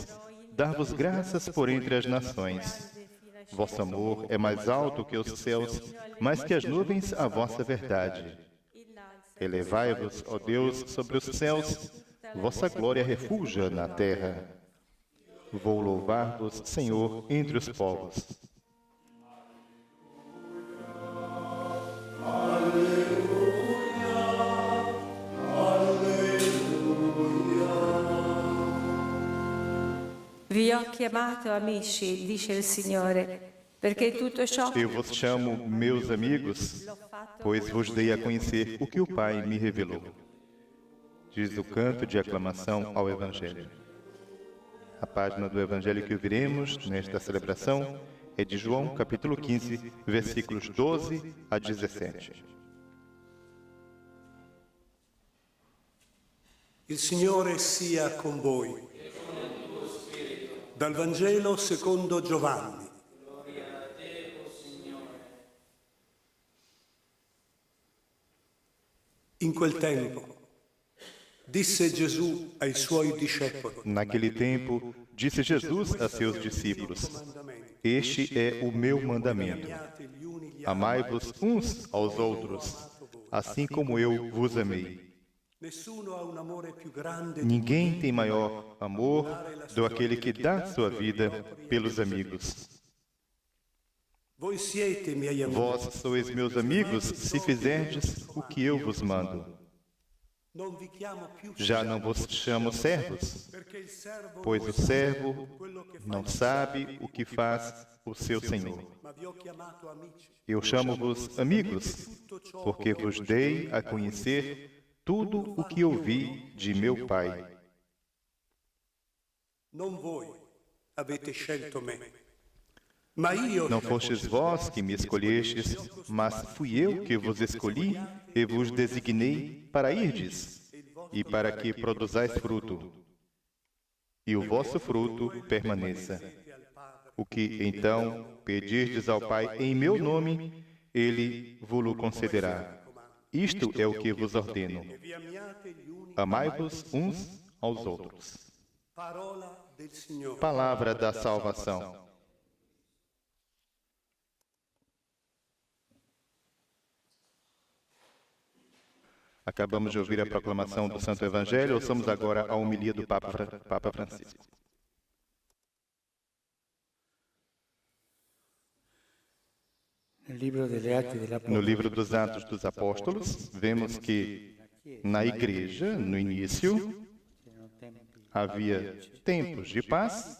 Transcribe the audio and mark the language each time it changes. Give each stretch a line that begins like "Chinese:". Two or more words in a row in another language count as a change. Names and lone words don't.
Portuguese: Dar-vos graças por entre as nações. Vosso amor é mais alto que os céus, mais que as nuvens a vossa verdade. Elevai-vos, ó Deus, sobre os céus, vossa glória refulja na terra. Vou louvar-vos, Senhor, entre os povos.
Italian: Vi ho chiamato amici, dice il Signore, perché tutto ciò
Portuguese: Eu vos chamo meus amigos, pois vos dei a conhecer o que o Pai me revelou. Diz o canto de aclamação ao Evangelho. A página do Evangelho que ouviremos nesta celebração é de João, capítulo 15, versículos 12 a 17.
Italian: Il Signore sia con voi. Dal Vangelo secondo Giovanni. In quel tempo disse Gesù ai suoi discepoli:
Portuguese: Naquele tempo, disse Jesus a seus discípulos: Este é o meu mandamento. Amai-vos uns aos outros, assim como eu vos amei.
Italian: Nessuno ha un amore più grande di
Portuguese: Ninguém tem maior amor do aquele que dá sua vida pelos amigos.
Italian: voi siete miei amici.
Portuguese: Vós sois meus amigos, se fizerdes o que eu vos mando.
Italian: Non vi chiamo più
Portuguese: Já não vos chamo servos,
Italian: perché il servo
Portuguese: pois o servo não sabe o que faz o seu senhor.
Italian: ma vi ho chiamato amici.
Portuguese: Eu chamo-vos amigos, porque vos dei a conhecer tudo o que ouvi de meu Pai.
Italian: Non voi avete scelto me, ma io
Portuguese: Não fostes vós que me escolhestes, mas fui eu que vos escolhi e vos designei para irdes, e para que produzais fruto, e o vosso fruto permaneça. O que então pedirdes ao Pai em meu nome, Ele vos-lo concederá. Isto é o que vos ordeno.
Italian: vi amiate gli uni.
Portuguese: Amai-vos uns aos outros.
Italian: Parola del Signore.
Portuguese: Palavra da salvação. Acabamos de ouvir a proclamação do Santo Evangelho, ouçamos agora a homilia do Papa Francisco. No livro dos Atos dos Apóstolos, vemos que na igreja, no início, havia tempos de paz.